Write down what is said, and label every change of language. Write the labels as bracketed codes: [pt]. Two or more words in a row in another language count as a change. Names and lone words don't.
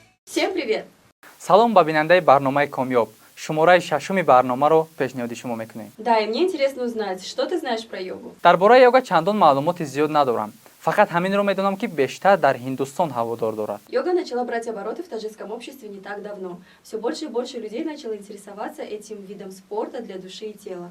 [ru] Всем привет! [tg] Салом ба бинандаи барномаи Комёб. Шумораи шашуми барномаро пешниҳоди шумо мекунем. [ru] Да, и мне интересно узнать, что ты знаешь про йогу? [tg] Дар бораи йога чандон маълумоти зиёд надорам. Фақат ҳаминро медонам, ки бештар дар Ҳиндустон ҳаводор дорад. [ru] Йога начала брать обороты в таджикском обществе не так давно. Все больше и больше людей начало интересоваться этим видом спорта для души и тела.